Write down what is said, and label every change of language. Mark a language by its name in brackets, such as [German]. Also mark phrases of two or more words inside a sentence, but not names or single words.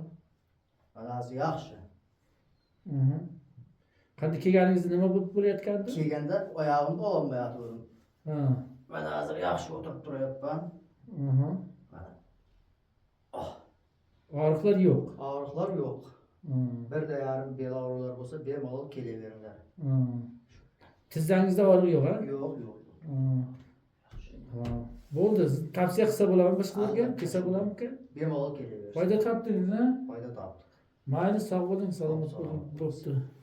[Uzbek] Hozir yaxshi. Qanday kelganingizda nima bo'lib bo'layotgandi? Kelganda oyog'imni ololmayotgandim. Ha. Mana hozir yaxshi o'tirib turayapman. Mana. Og'riqlar yo'q. Og'riqlar yo'q. Bir de yarın bel ağrılar bo'lsa bemalol kelaveringlar. Tizzangizda og'riq yo'q, ha? Yo'q, yo'q. Ha. Bo'ldi, tavsiya qilsa bo'ladimi boshqalarga? Kelsa bo'ladimi? Bemalol kelavering. Foyda topdingiz, ha? Foyda topdik. Mayli, sog' bo'ling, salomat bo'ling. Bo'pti.